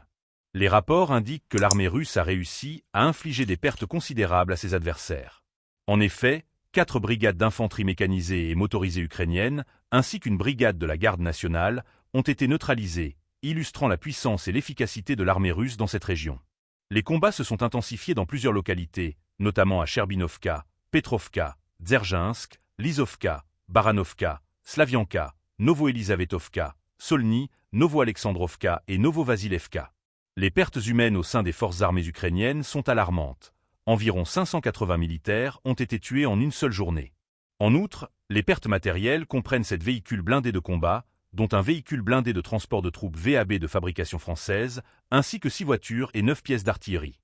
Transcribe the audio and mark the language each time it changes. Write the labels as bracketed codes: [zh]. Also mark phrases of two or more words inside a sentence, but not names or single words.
[fr] Les rapports indiquent que l'armée russe a réussi à infliger des pertes considérables à ses adversaires. En effet, 4 brigades d'infanterie mécanisée et motorisée ukrainiennes, ainsi qu'une brigade de la garde nationale, ont été neutralisées, illustrant la puissance et l'efficacité de l'armée russe dans cette région. Les combats se sont intensifiés dans plusieurs localités, notamment à Cherbinovka, Petrovka, Dzerzhinsk, Lizovka, Baranovka, Slavianka, Novo-Elizavetovka, Solny, Novo-Alexandrovka et Novo-Vasilevka. Les pertes humaines au sein des forces armées ukrainiennes sont alarmantes. Environ 580 militaires ont été tués en une seule journée. En outre, les pertes matérielles comprennent 7 véhicules blindés de combat, dont un véhicule blindé de transport de troupes VAB de fabrication française, ainsi que 6 voitures et 9 pièces d'artillerie.